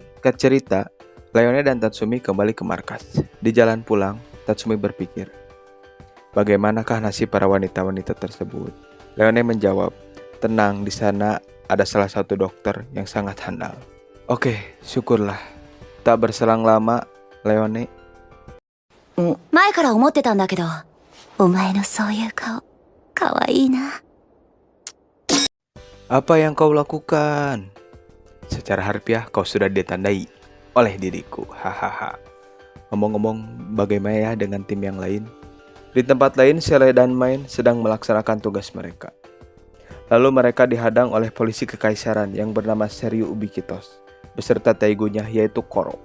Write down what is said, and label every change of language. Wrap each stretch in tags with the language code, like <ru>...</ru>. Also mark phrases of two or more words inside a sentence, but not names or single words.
<id>Singkat cerita, Leone dan Tatsumi kembali ke markas. Di jalan pulang, Tatsumi berpikir, bagaimanakah nasib para wanita-wanita tersebut? Leone menjawab, "Tenang, di sana ada salah satu dokter yang sangat handal." Oke, syukurlah. Tak berselang lama, Leone.</id> <ja>前から思ってたんだけど、お前のそういう顔、かわいいな。</ja> <id>Apa yang kau lakukan? Secara harfiah kau sudah ditandai oleh diriku. Hahaha. Ngomong-ngomong, bagaimana ya dengan tim yang lain? Di tempat lain, Sele dan Main sedang melaksanakan tugas mereka. Lalu mereka dihadang oleh polisi kekaisaran yang bernama Seryu Ubiquitos beserta taigunya yaitu Koro.</id>